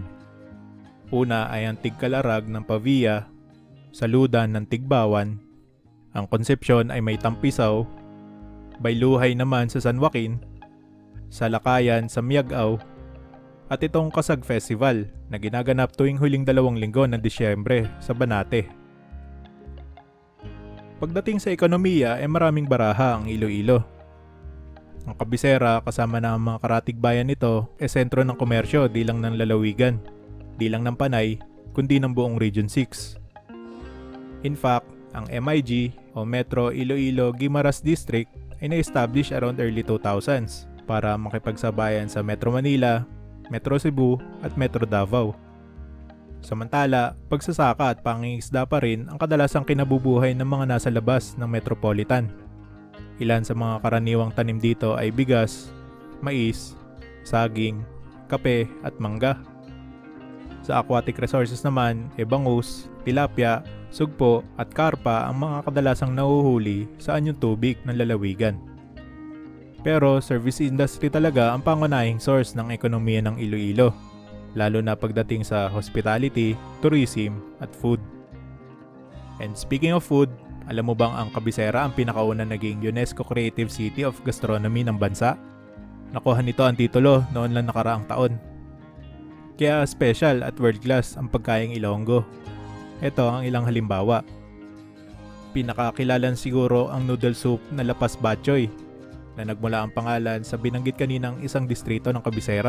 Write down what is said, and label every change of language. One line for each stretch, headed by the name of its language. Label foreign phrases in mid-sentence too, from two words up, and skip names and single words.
Filipino: Una ay ang Tigkalarag ng Pavia, Saludan ng Tigbawan, ang Concepcion ay may Tampisaw, Bayluhay naman sa San Joaquin, Salakayan sa Miagao, at itong Kasag Festival na ginaganap tuwing huling 2 linggo ng Disyembre sa Banate. Pagdating sa ekonomiya ay maraming baraha ang Iloilo. Ang kabisera kasama na ang mga karatig bayan nito ay sentro ng komersyo di lang ng lalawigan, di lang ng Panay, kundi ng buong Region 6.
English: In fact,
Filipino: ang MIG o Metro Iloilo-Guimaras District ay na-establish
English: around early 2000s
Filipino: para makipagsabayan sa Metro Manila, Metro Cebu at Metro Davao. Samantala, pagsasaka at pangingisda pa rin ang kadalasang kinabubuhay ng mga nasa labas ng metropolitan. Ilan sa mga karaniwang tanim dito ay bigas, mais, saging, kape at mangga. Sa
English: aquatic resources
Filipino: naman, bangus, tilapia, sugpo at karpa ang mga kadalasang nahuhuli sa anyong tubig ng lalawigan. Pero
English: service industry
Filipino: talaga ang pangunahing source ng ekonomiya ng Iloilo, lalo na pagdating sa
English: hospitality, tourism
Filipino: at food.
English: And speaking of food,
Filipino: alam mo bang ang Kabisera ang pinakauna naging UNESCO Creative City of Gastronomy ng bansa? Nakuha nito ang titulo noon lang nakaraang taon. Kaya special at
English: world class
Filipino: ang pagkaing Ilonggo. Ito ang ilang halimbawa. Pinakakilalan siguro ang
English: noodle soup
Filipino: na Lapas Batchoy, na nagmula ang pangalan sa binanggit kaninang isang distrito ng Kabisera.